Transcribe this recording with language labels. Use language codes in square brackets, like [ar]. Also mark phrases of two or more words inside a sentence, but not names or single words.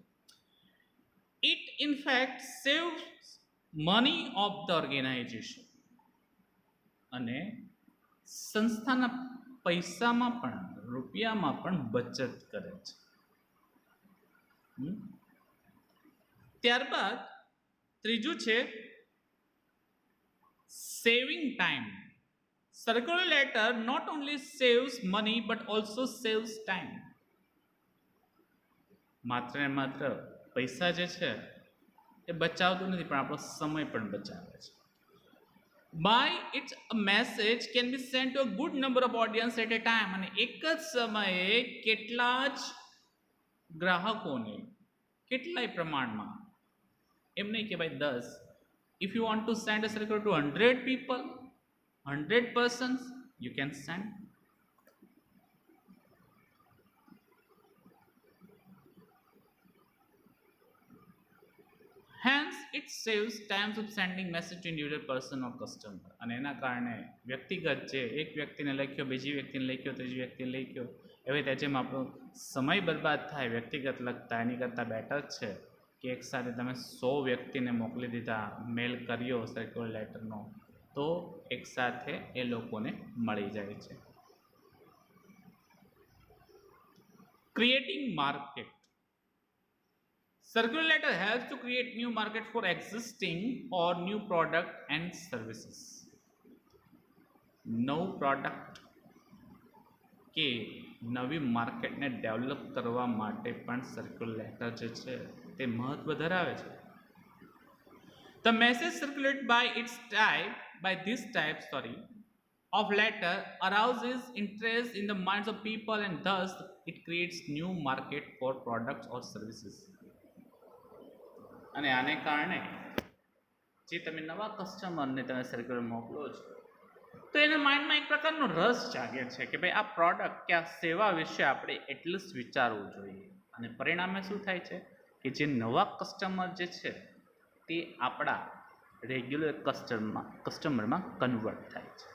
[en] It in fact saves money of the organisation, [gu] અને સંસ્થાના પૈસામાં પણ, રૂપિયામાં પણ બચત કરે છે. ત્યારબાદ ત્રીજું છે [en] saving time. Circular letter not only saves money but also saves time. [gu] માત્ર ને માત્ર પૈસા જે છે એ બચાવતું નથી, પણ આપણો સમય પણ બચાવે છે. [en] By its message can be sent to a good number of audience at a time. [gu] અને એક જ સમયે કેટલા જ ગ્રાહકોને, કેટલાય પ્રમાણમાં, એમ નહીં કે ભાઈ 10. [en] If you want to send a circular to 100 people, 100 persons, you can send. Hence, it saves times of sending message to individual person or customer. [gu] અને એના કારણે વ્યક્તિગત જે એક વ્યક્તિને લખ્યો, બીજી વ્યક્તિને લખ્યો, ત્રીજી વ્યક્તિને લખ્યો, એવી રીતે જેમ આપણો સમય બરબાદ થાય વ્યક્તિગત લખતા, એની કરતાં બેટર છે કે એક સાથે તમે 100 વ્યક્તિને મોકલી દીધા, મેલ કર્યો [en] circular letterનો, [gu] તો એક સાથે એ લોકોને મળી જાય છે. [en] Creating market. Circular letter helps to create new market for existing or new product and services. [gu] નવું પ્રોડક્ટ કે નવી માર્કેટને ડેવલપ કરવા માટે પણ [en] circular letter [gu] જે છે તે મહત્વ ધરાવે છે. [en] The message circulated by this type of letter arouses interest in the minds of people, and thus it creates new market for products or services. [gu] અને આને કારણે જે તમે નવા કસ્ટમરને તમે સર્ક્યુલર મોકલો છો, તો એના માઇન્ડમાં એક પ્રકારનો રસ જાગે છે કે ભાઈ આ પ્રોડક્ટ કે આ સેવા વિશે આપણે એટલું જ વિચારવું જોઈએ. અને પરિણામે શું થાય છે કે જે નવા કસ્ટમર જે છે તે આપણા [en] regular customerમાં [gu] કન્વર્ટ થાય છે.